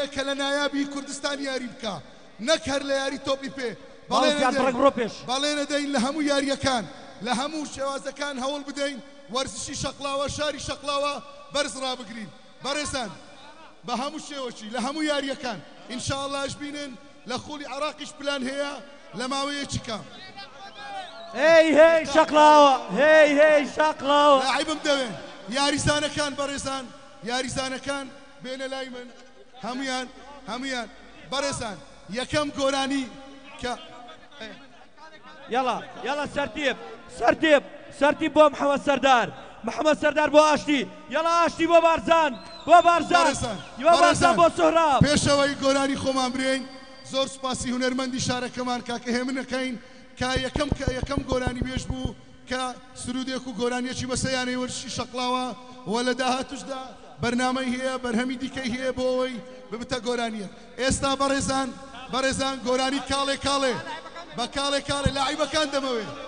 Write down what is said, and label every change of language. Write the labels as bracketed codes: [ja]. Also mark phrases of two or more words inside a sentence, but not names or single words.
[ckb] کە لە نایابی کوردستان یاری بکە نەک هەر لە یاری تۆپی پێ بەڵێنە دەین لە هەموو یاریەکان لە هەموو شێوازەکان هەوڵ بدەین وەرزشی شەقلاوە شاری شەقلاوە بەرز ڕابگرین بەڕێزان بە هەموو شێوەکی لە هەموو یاریەکان ئینشاءڵڵاش بینن لە خولی عراقیش پلان هەیە لە ماوەیەکی کام هی هی شەقلاوە هی هی شەقلاوە لاعیبم دەوێن یاریزانەکان بەڕێزان یاریزانەکان بێنە لای من هەمویان بەڕێزان یەکەم گۆرانی کە [ar] يلا يلا [ckb] سرتيب بو محمد سردار بو آشتی يلا آشتی بو بارزان بو سهراب پێشەوەی گۆرانی خۆمان برێن زۆر سوپاسی هونەرمەندی شارەکەمان کاکە هێمنەکەین کە یەکەم گۆرانی بێژ بوو کە سرودێک و گۆرانیەکی بەسە یانەی وەرزشی شەقلاوە و لە داهاتوشدا بەرنامەی هەیە بەرهەمی دیکەی هەیە بۆ ئەوەی ببتە گۆرانیە ئێستا بەڕێزان گۆرانی کاڵێ بە کاڵێ لاعیبەکان دەمەوێ